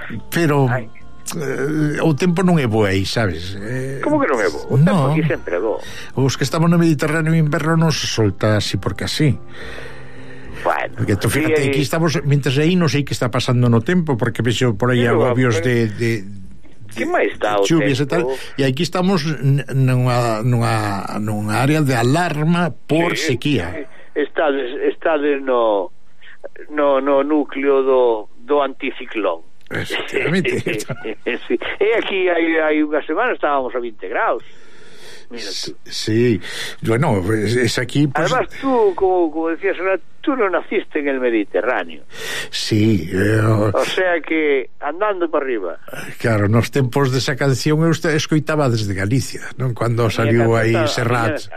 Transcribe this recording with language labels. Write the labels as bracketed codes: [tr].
[gl] Pero o tempo non é bo aí, sabes? Como que non é bo? O tempo aquí sempre é bo. Os que estamos no Mediterráneo en inverno non se solta así porque así. Bueno, [es] porque tú fíjate, aquí estamos, mientras [gl] aí non sei que está pasando no tempo, porque vexo por aí agobios de chuvias e tal, e aquí estamos nunha área de alarma por sequía. Estades no núcleo do anticiclón. Efectivamente. Sí. E aquí hai unha semana estábamos a 20 graus. [es] Sí, bueno, es aquí pues... Además tú, como decías, tú no naciste en el Mediterráneo. Sí, o sea que, andando para arriba. [gl] Claro, nos tempos de esa canción eu escoitaba desde Galicia, ¿no? [es] Cuando salió ahí Serrat.